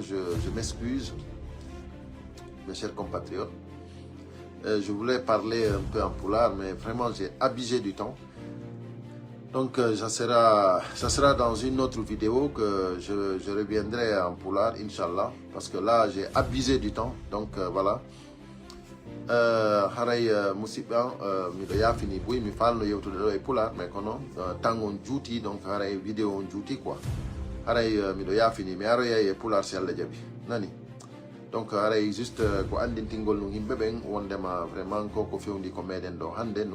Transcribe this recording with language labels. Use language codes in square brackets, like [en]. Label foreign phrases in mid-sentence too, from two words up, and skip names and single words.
[fr] Je m'excuse, mes chers compatriotes. Je voulais parler un peu en poulard, mais vraiment, j'ai abusé du temps. Donc, ça sera dans une autre vidéo que je reviendrai en poulard, Inch'Allah. Parce que là, j'ai abusé du temps. Donc, voilà. [ff] Haray musiba miɗo yafini boy mi falno yewtude ɗo e pular mais kono temps on juuti donc haray vidéo on juuti quoi haray miɗo yafini mi aroya e pular si Allah jaaɓi nani donc haray juste ko andintingol no yimɓe ɓen wondema vraiment ko fewndi ko meɗen ɗo hande no